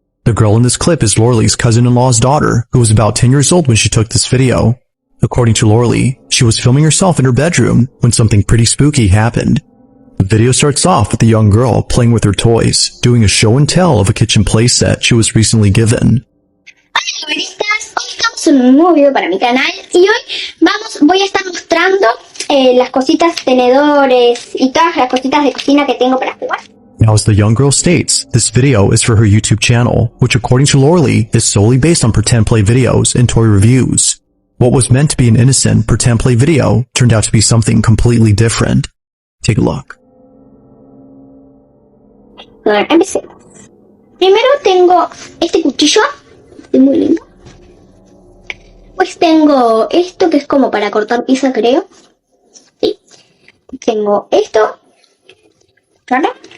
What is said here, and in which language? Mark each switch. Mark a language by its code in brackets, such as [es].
[en] The girl in this clip is Lorley's cousin-in-law's daughter, who was about 10 years old when she took this video. According to Lorley, she was filming herself in her bedroom when something pretty spooky happened. The video starts off with the young girl playing with her toys, doing a show and tell of a kitchen playset she was recently given. [es] Hola, novelistas. Hoy estamos en un nuevo video para mi canal y hoy voy a estar mostrando las cositas, tenedores y todas las cositas de cocina que tengo para jugar. [en] Now, as the young girl states, this video is for her YouTube channel, which according to Lorley is solely based on pretend play videos and toy reviews. What was meant to be an innocent pretend play video turned out to be something completely different. Take a look. [es] Bueno, empecemos. Primero tengo este cuchillo, es muy lindo. Pues tengo esto que es como para cortar pizza, creo. Sí. Tengo esto. ¿Claro?